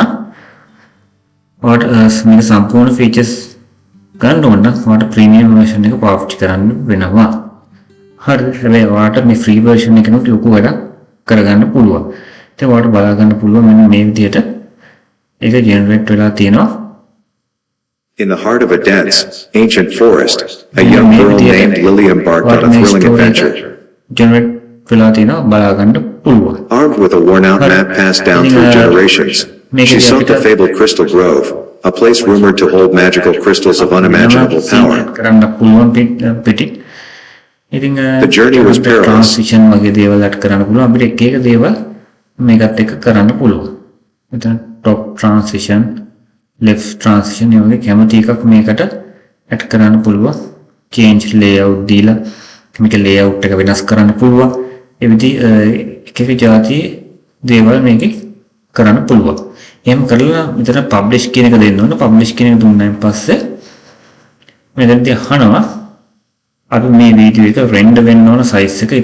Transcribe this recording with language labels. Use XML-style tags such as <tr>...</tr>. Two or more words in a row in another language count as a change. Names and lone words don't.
<si>ඔයාලට මේක සම්පූර්ණ features ගන්න ඕන නම් ඔයාලට</si> <en>premium version</en> <si>එක පාවිච්චි කරන්න වෙනවා. හරිද? හැබැයි ඔයාලට මේ</si> <en>free version</en> <si>එකනොත් ලොකු වැඩක් කරගන්න පුළුවන්. ඉතින් ඔයාලට බලා ගන්න පුළුවන් මෙන්න මේ විදිහට ඒක generate වෙලා තියෙනවා.</si> <en>In the heart of a dense, ancient forest, a young girl named Lily embarked on a thrilling adventure.</en> <si>Generate වෙලා තියෙනවා බලා ගන්න පුළුවන්.</si> <en>Armed with a worn-out map passed down through generations, she sought the fabled Crystal Grove, a place rumored to hold magical crystals of unimaginable power.</en> <si>කරන්න පුළුවන් පිටි. ඉතින්</si> <en>The journey was perilous.</en> <si>Transition වගේ දේවල් අට කරන්න පුළුවන්. අපිට එක එක දේවල් මේකත් එක්ක කරන්න පුළුවන්. මෙතන</si> <en>top transition, left transition</en> <si>ඒ වගේ කැමති එකක් මේකට ඇඩ් කරන්න පුළුවන්.</si> <en>change layout</en> <si>දීලා මේක layout එක වෙනස් කරන්න පුළුවන්. ඒ විදිහ එක එක જાතියේ දේවල් මේකේ කරන්න පුළුවන්. එහෙම කරලා මෙතන publish කියන එක දෙන්න ඕන. publish කියන එක දුන්නාන් පස්සේ මෙතනදී අහනවා අපි මේ වීඩියෝ එක render වෙන්න ඕන size එක.</si>